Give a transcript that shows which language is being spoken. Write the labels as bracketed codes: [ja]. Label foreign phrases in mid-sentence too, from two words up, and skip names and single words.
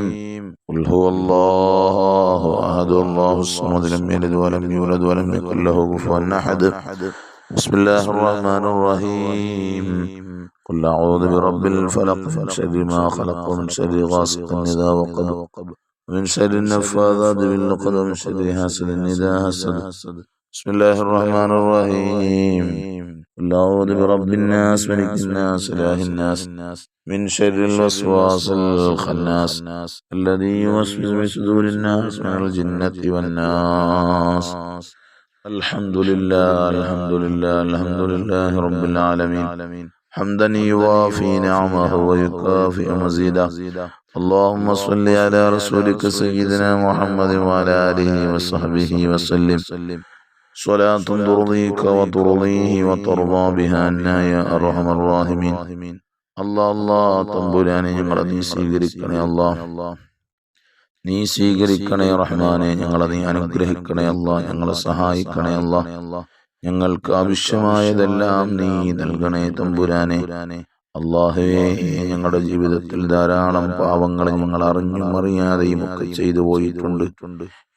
[ar] قل هو الله أحد الله الصمد لم يلد ولم يولد ولم يكن له كفوا أحد. بسم الله الرحمن الرحيم. قل أعوذ برب الفلق من شر ما خلق ومن شر غاسق إذا وقب ومن شر النفاثات بالعقد ومن شر حاسد إذا حسد. بسم الله الرحمن الرحيم. قل أعوذ برب الناس ملك الناس إله الناس من شر الوسواس الخناس الذي يوسوس في صدور الناس من الجنة والناس. الحمد لله رب العالمين حمدا يوافي نعمه ويكافئ مزيدا. اللهم صل على رسولك سيدنا محمد وعلى آله وصحبه وسلم صلاة ترضيك وترضيه وترضى بها عنا يا أرحم الراحمين. [ml] അല്ലാഹ് തമ്പുരാനെ ഞങ്ങളെ നീ സ്വീകരിക്കണേ. നീ സ്വീകരിക്കണേ റഹ്മാനെ. ഞങ്ങളെ നീ അനുഗ്രഹിക്കണേ. ഞങ്ങളെ സഹായിക്കണേ. ഞങ്ങൾക്ക് ആവശ്യമായതെല്ലാം നീ നൽകണേ തമ്പുരാനെ. അല്ലാഹുവേ, ഞങ്ങളുടെ ജീവിതത്തിൽ ധാരാളം പാവങ്ങൾ ഞങ്ങൾ അറിഞ്ഞും അറിയാതെയും ഒക്കെ ചെയ്തു പോയിട്ടുണ്ട്.